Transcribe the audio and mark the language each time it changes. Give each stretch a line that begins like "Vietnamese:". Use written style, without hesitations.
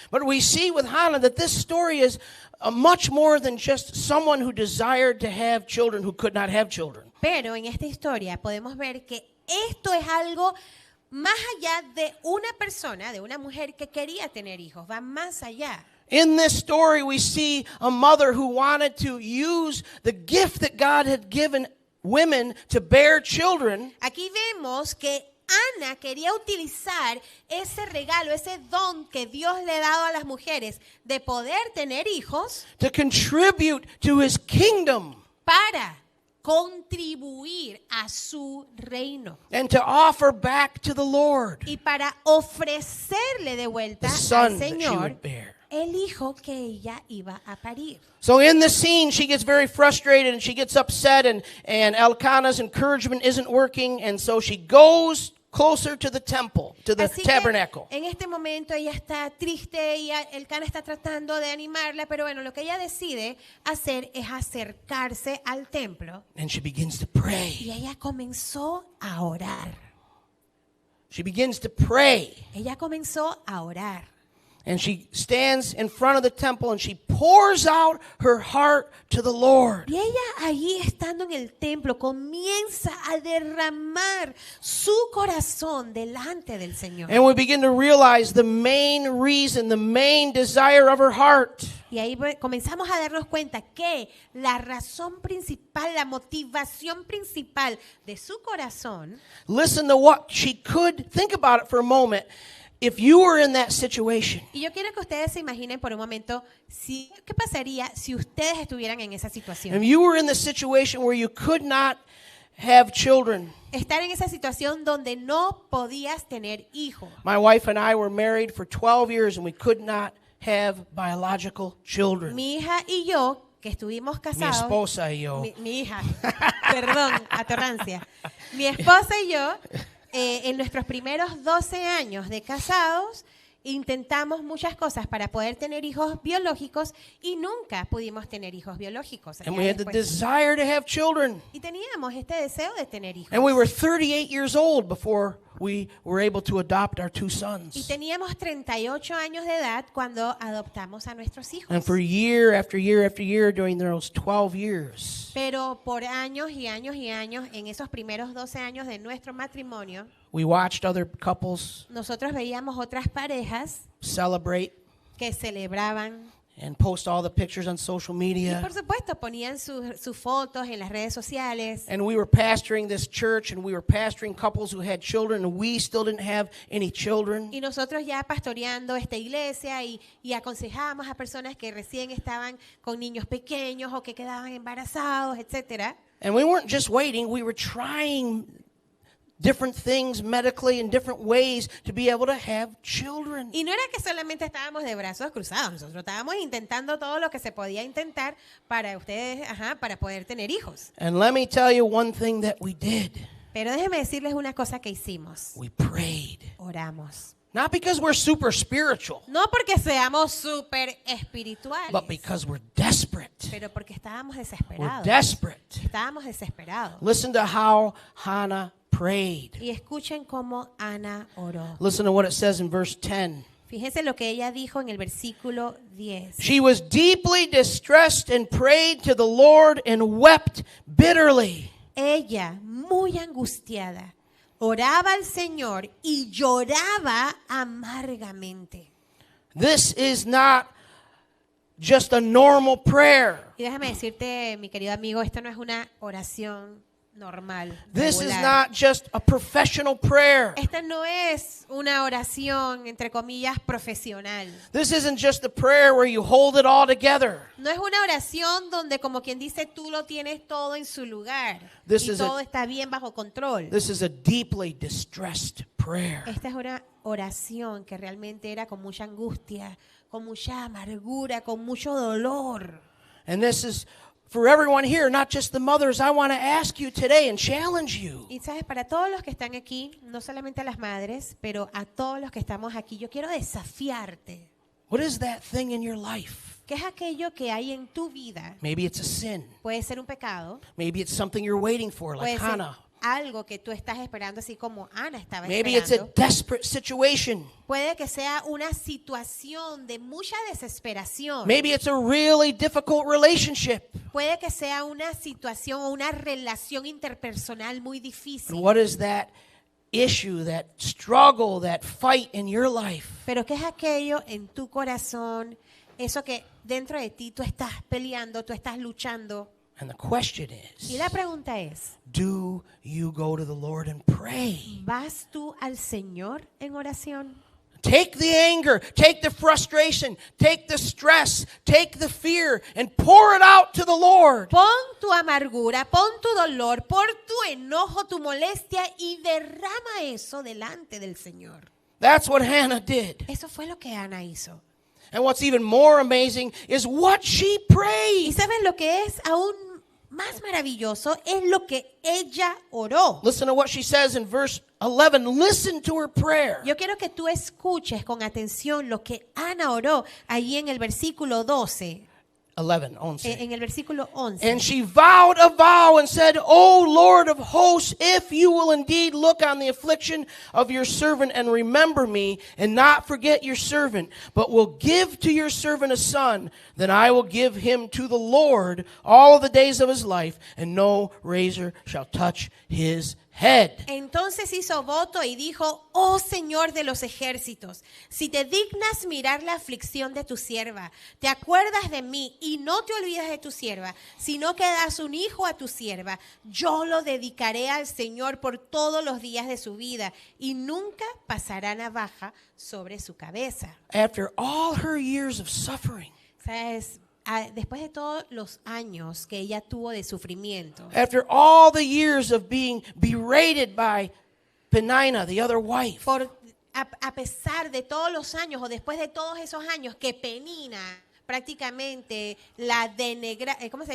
English: But we see with Hannah that this story is much more than just someone who desired to have children who could not have children.
Spanish: Pero en esta historia podemos ver que esto es algo más allá de una persona, de una mujer que quería tener hijos, va más allá.
English: In this story, we see a mother who wanted to use the gift that God had given women to bear children.
Spanish: Aquí vemos que Ana quería utilizar ese regalo, ese don que Dios le ha dado a las mujeres de poder tener hijos
English: To contribute to his kingdom
Spanish: para contribuir a su reino
English: and to offer back to the Lord
Spanish: y para ofrecerle de vuelta
English: the
Spanish: al
English: son that she
Spanish: Señor
English: would bear.
Spanish: el hijo que ella iba a parir.
English: So in this scene, she gets very frustrated and she gets upset, and Elkanah's encouragement isn't working, and so she goes closer to the temple, to the
Spanish: Así
English: tabernacle.
Spanish: que en este momento ella está triste y Elcana está tratando de animarla, pero bueno, lo que ella decide hacer es acercarse al templo
English: And she begins to pray.
Spanish: y ella comenzó a orar.
English: She begins to pray.
Spanish: Ella comenzó a orar.
English: And she stands in front of the temple and she pours out her heart to the Lord.
Spanish: Y ella allí estando en el templo comienza a derramar su corazón delante del Señor.
English: And we begin to realize the main reason, the main desire of her heart.
Spanish: Y ahí comenzamos a darnos cuenta que la razón principal, la motivación principal de su corazón,
English: Listen to what she could, think about it for a moment. If you were in that situation,
Spanish: y yo quiero que ustedes se imaginen por un momento qué pasaría si ustedes estuvieran en esa
English: if
Spanish: situación.
English: you were in the situation where you could not have children.
Spanish: Estar en esa situación donde no podías tener hijos.
English: My wife and I were married for 12 years and we could not have biological children.
Spanish: Mi hija y yo, que estuvimos Mi casados. esposa y yo. Mi hija, perdón, atorrancia. Mi esposa y yo, en nuestros primeros 12 años de casados, intentamos muchas cosas para poder tener hijos biológicos y nunca pudimos tener hijos biológicos.
English: And we had the desire to have children.
Spanish: Y teníamos este deseo de tener hijos.
English: And we were 38 years old before we were able to adopt our two
Spanish: Y
English: sons.
Spanish: teníamos 38 años de edad cuando adoptamos a nuestros hijos.
English: And for year after year after year during those 12 years,
Spanish: Pero por años y años y años, en esos primeros 12 años de nuestro matrimonio,
English: we watched other couples
Spanish: nosotros veíamos otras parejas
English: celebrate
Spanish: que celebraban
English: and post all the pictures on social
Spanish: y
English: media.
Spanish: por supuesto ponían sus fotos en las redes sociales.
English: And we were pastoring this church and we were pastoring couples who had children and we still didn't have any children.
Spanish: Y nosotros ya pastoreando esta iglesia y aconsejábamos a personas que recién estaban con niños pequeños o que quedaban embarazados, etcétera.
English: And we weren't just waiting, we were trying different things medically in different ways to be able to have children.
Spanish: Y no era que solamente estábamos de brazos cruzados, nosotros estábamos intentando todo lo que se podía intentar para ustedes, para poder tener hijos.
English: And let me tell you one thing that we did.
Spanish: Pero déjenme decirles una cosa que hicimos.
English: We prayed.
Spanish: Oramos.
English: Not because we're super spiritual,
Spanish: No porque seamos súper espirituales,
English: but because we're desperate.
Spanish: pero porque estábamos
English: We're
Spanish: desesperados.
English: desperate.
Spanish: Estábamos desesperados.
English: Listen to how Hannah prayed.
Spanish: Y escuchen cómo Ana oró.
English: Listen to what it says in verse 10.
Spanish: Fíjense lo que ella dijo en el versículo 10.
English: She was deeply distressed and prayed to the Lord and wept bitterly.
Spanish: Ella, muy angustiada, oraba al Señor y lloraba amargamente.
English: This is not just a normal prayer.
Spanish: Y déjame decirte, mi querido amigo, esto no es una oración normal.
English: This is regular. not just a professional prayer.
Spanish: Esta no es una oración, entre comillas, profesional.
English: This isn't just a prayer where you hold it all together.
Spanish: No es una oración donde, como quien dice, tú lo tienes todo en su lugar
English: This
Spanish: y
English: is a-
Spanish: todo está bien bajo control.
English: This is a deeply distressed prayer.
Spanish: Esta es una oración que realmente era con mucha angustia, con mucha amargura, con mucho dolor.
English: And this is for everyone here, not just the mothers. I want to ask you today and challenge you.
Spanish: Y sabes, para todos los que están aquí, no solamente a las madres, pero a todos los que estamos aquí, yo quiero desafiarte.
English: What is that thing in your life?
Spanish: ¿Qué es aquello que hay en tu vida?
English: Maybe it's a sin.
Spanish: Puede ser un pecado,
English: Maybe it's something you're waiting for, like
Spanish: puede ser
English: Hannah.
Spanish: algo que tú estás esperando, así como Ana estaba
English: Maybe it's a
Spanish: esperando.
English: desperate situation.
Spanish: Puede que sea una situación de mucha desesperación.
English: Maybe it's a really difficult relationship.
Spanish: Puede que sea una situación o una relación interpersonal muy difícil.
English: And what is that issue, that struggle, that fight in your life?
Spanish: Pero ¿qué es aquello en tu corazón? Eso que dentro de ti tú estás peleando, tú estás luchando.
English: And the question
Spanish: Y
English: is,
Spanish: la pregunta es,
English: do you go to the Lord and pray?
Spanish: ¿vas tú al Señor en oración?
English: Take the anger, take the frustration, take the stress, take the fear, and pour it out to the Lord.
Spanish: Pon tu amargura, pon tu dolor, pon tu enojo, tu molestia y derrama eso delante del Señor.
English: That's what Hannah did.
Spanish: Eso fue lo que Ana hizo.
English: And what's even more amazing is what she
Spanish: Y
English: prayed.
Spanish: ¿saben lo que es aún más maravilloso? Es lo que ella oró.
English: Listen to what she says in verse 11. Listen to her prayer.
Spanish: Yo quiero que tú escuches con atención lo que Ana oró allí en el versículo 12.
English: 11, 11.
Spanish: En el versículo 11.
English: And she vowed a vow and said, O Lord of hosts, if you will indeed look on the affliction of your servant and remember me and not forget your servant, but will give to your servant a son, then I will give him to the Lord all the days of his life, and no razor shall touch his head.
Spanish: Entonces hizo voto y dijo, oh Señor de los ejércitos, si te dignas mirar la aflicción de tu sierva, te acuerdas de mí y no te olvidas de tu sierva, sino que das un hijo a tu sierva, yo lo dedicaré al Señor por todos los días de su vida y nunca pasará navaja sobre su cabeza.
English: After all her years of suffering,
Spanish: ¿Sabes? Después de todos los años que ella tuvo de sufrimiento,
English: after all the years of being berated by Penina, the other wife,
Spanish: a pesar de todos los años o después de todos esos años que Penina prácticamente la denigraba,